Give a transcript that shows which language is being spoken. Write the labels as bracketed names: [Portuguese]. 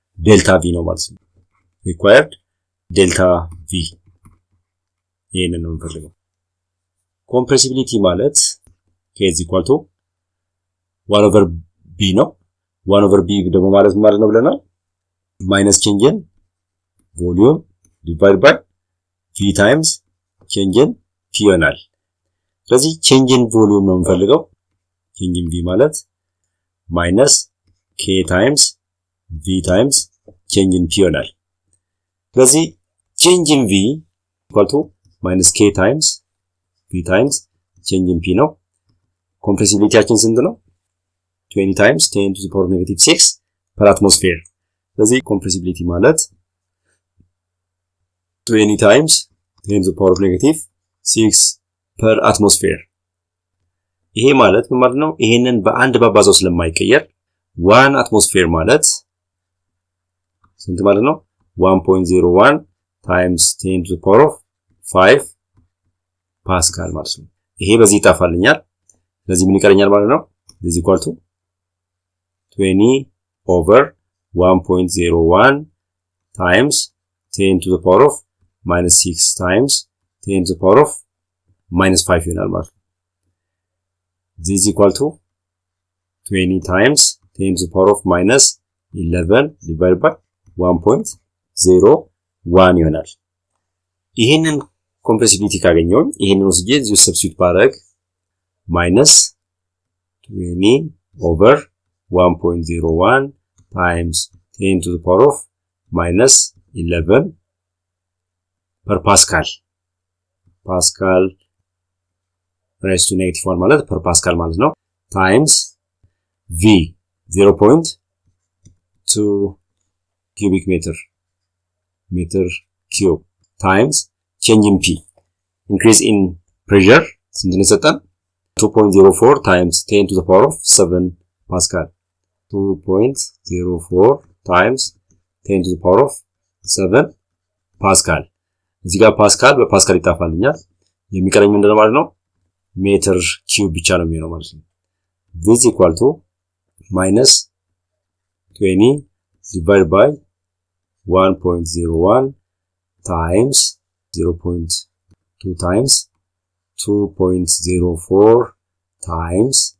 [Amharic] ዴልታ V ነው ማለት ነው። required ዴልታ V ይሄንን ነው የምንፈልገው። [English] compressibility ማለት K is equal to 1 over B [Amharic] ነው። 1 over B ደግሞ ማለት ነው ብለናል? [English] minus change in volume divided by V times change in P [Amharic] ይሆናል። ስለዚህ [English] change in volume ነው የምንፈልገው። change in V ማለት minus K times V times change in P ይሆናል። ስለዚህ change in V equal to minus K times V times change in P ነው። compressibilityያችን [Amharic] ስንት ነው? [English] 20 times 10 to the power of negative 6 per atmosphere. ስለዚህ compressibility ማለት 20 times 10 to the power of negative 6 per atmosphere. [Amharic] ይሄ ማለት ምን ማለት ነው? ይሄንን በአንድ ባባዛው ስለማይቀየር 1 atmosphere ማለት ስንት ማለት ነው? [English] 1.01 times 10 to the power of 5 [Amharic] ፓስካል ማለት ነው። ይሄ በዚህ ይጣፋልኛል። ስለዚህ ምን ይቀረኛል ማለት ነው? [English] this is equal to 20 over 1.01 times 10 to the power of minus 6 times 10 to the power of minus 5 ይሆናል ማለት ነው። this is equal to 20 times 10 to the power of minus 11 divided by 1.01 [Amharic] ይሆናል። [English] ይሄንን compressibility ካገኘው ይሄንን ወስጄ እዚሁ ሰብስቲዩት ባረግ minus 20 over 1.01 times 10 to the power of minus 11 per Pascal raised to negative 1 ማለት per Pascal ማለት ነው times V 0.2 cubic meter meter cube times change in P. Increase in pressure [Amharic] ስንት ነው የሰጠን? [English] 2.04 times 10 to the power of 7 Pascal. 2.04 times 10 to the power of 7 Pascal. [Amharic] እዚህ ጋር ፓስካል በፓስካል ይጣፋልኛል። የሚቀረኝ ምንድነው ማለት ነው? ሜትር ኪዩብ ብቻ ነው የሚሆነው ማለት ነው። [English] this equal to minus 20 divided by 1.01 times 0.2 times 2.04 times